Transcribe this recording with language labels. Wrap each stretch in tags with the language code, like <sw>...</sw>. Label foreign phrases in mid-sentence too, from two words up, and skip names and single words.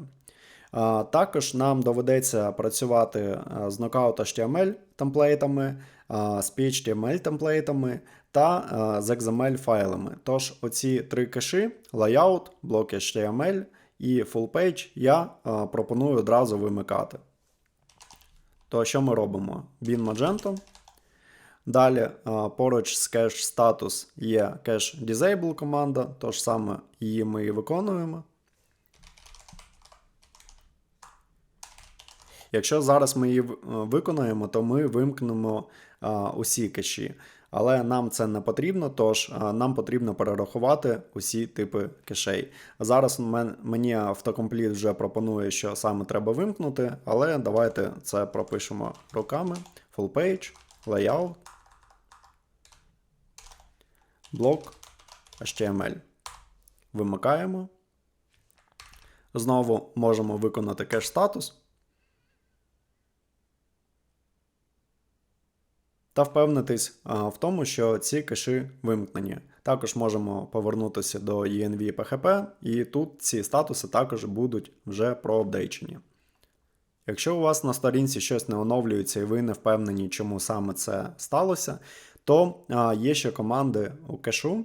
<uk>Також нам доведеться працювати з Knockout.html темплейтами, з PHTML темплейтами та з XML файлами. Тож оці три кеші, layout, блок HTML і</uk> <en>full page</en> <uk>я пропоную одразу вимикати. То що ми робимо?</uk> <en>Bin magento.</en> <uk>Далі поруч з</uk> <en>cache status</en> <uk>є</uk> <en>cache disable</en> <uk>команда, тож саме її ми і виконуємо. Якщо зараз ми її виконуємо, то ми вимкнемо усі кеші. Але нам це не потрібно, тож нам потрібно перерахувати усі типи кешей. Зараз мені автокомпліт вже пропонує, що саме треба вимкнути, але давайте це пропишемо руками.</uk> <en>Full page, layout,</en> <uk>блок HTML. Вимикаємо. Знову можемо виконати</uk> <en>cache status.</en> <uk>Та впевнитись в тому, що ці кеші вимкнені. Також можемо повернутися до env.php, і тут ці статуси також будуть вже проапдейчені. Якщо у вас на сторінці щось не оновлюється і ви не впевнені, чому саме це сталося, то є ще команди у кешу.</uk>